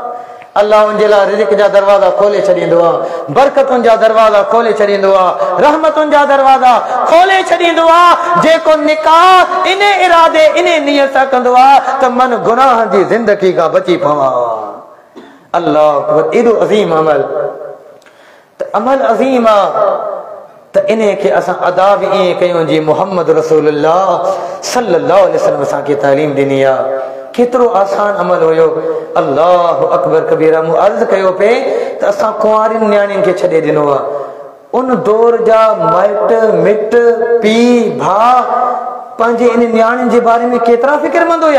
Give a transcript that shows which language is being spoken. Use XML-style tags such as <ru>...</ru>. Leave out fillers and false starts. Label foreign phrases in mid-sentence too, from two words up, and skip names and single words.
<sd>अल्लाह उनजे लाइ रिज़्क़ जा दरवाज़ा खोले छॾींदो आहे, बरकतुनि जा दरवाज़ा खोले छॾींदो आहे, रहमतुनि जा दरवाज़ा खोले छॾींदो आहे। जेको निकाह इन इरादे इन नियत सां कंदो आहे त मन गुनाह जी ज़िंदगी खां बची पवां। अल्लाह, एॾो अज़ीम अमल, त अमल अज़ीम आहे त इन खे असां अदा बि ईअं कयूं जी मुहम्मद रसूलुल्लाह</sd> <ar>صلى الله عليه وسلم</ar> <sd>असांखे तालीम ॾिनी आहे। केतिरो आसान अमल हुयो।</sd> <ar>الله أكبر كبيرا.</ar> <sd>मूं अर्ज़ कयो पे त असां कुंवारियुनि न्याणियुनि खे छॾे ॾिनो आहे। उन दौर जा माइट मिट पीउ भाउ पंहिंजे इन न्याणियुनि जे बारे में केतिरा फ़िक्रमंद हुया।</sd>